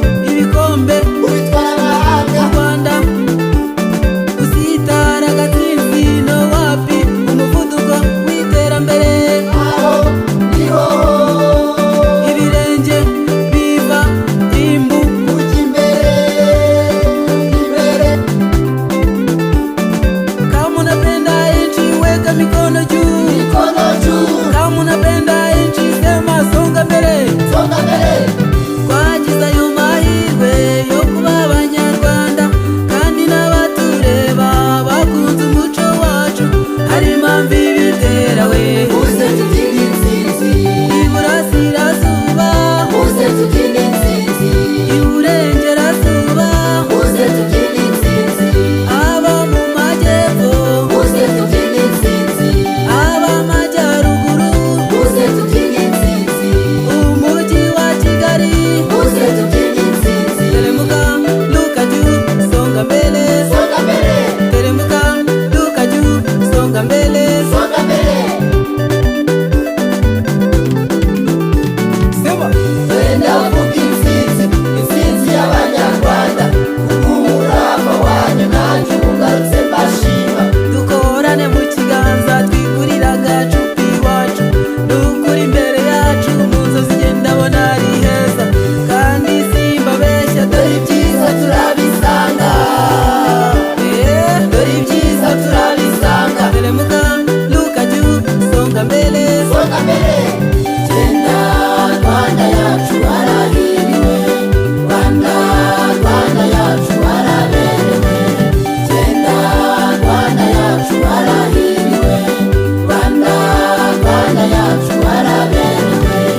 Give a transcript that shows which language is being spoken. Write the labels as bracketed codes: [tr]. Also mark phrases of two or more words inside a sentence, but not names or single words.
[rw] Ibikombe Ubitwara amahanga. u Rwanda, usitara gatsinzi no wapi, umuvuduko w'iterambere. Aho niho. Ibirenge biva imbu. Ujya imbere, imbere. [sw] Kama unapenda nchi, weka mikono juu. Mikono juu. Kama unapenda nchi, sema, "Songa mbele." Songa mbele. [rw] Twagize ayo mahirwe yo kuba Abanyarwanda, kandi n'abatureba bakunze umuco wacu. Hari impamvu ibitera, we. Uze tubyine intsinzi. Iburasirazuba, Muze tubyine intsinzi. Iburengerazuba, Muze tubyine intsinzi. abo mu majyepfo, Muze tubyine intsinzi. abo amajyaruguru, Muze tubyine intsinzi. umujyi wa Kigali, Muze tubyine intsinzi. [sw] Teremuka, luka juu, songa mbele. Songa mbele. Teremuka, luka juu, songa mbele. Songa mbele. Sema. [rw] Wenda uvuga intsinzi, intsinzi y'Abanyarwanda. Kuko umurava wanyu nanjye ubu ngarutse mbashima. Dukorane mu kiganza, twigurire agacu k'iwacu. Ni ukuri imbere yacu, mu nzozi njye ndabona ari heza. Kandi simbabeshya, dore Dore ibyiza turabisanga. Eh, dore ibyiza turabisanga. [sw] Telemuka, Luka Juu, songa mbele. Songa mbele. [rw] Genda, Rwanda yacu, warahiriwe. Rwanda, Rwanda yacu, waraberewe. Genda, Rwanda yacu, warahiriwe. Rwanda, Rwanda yacu, waraberewe.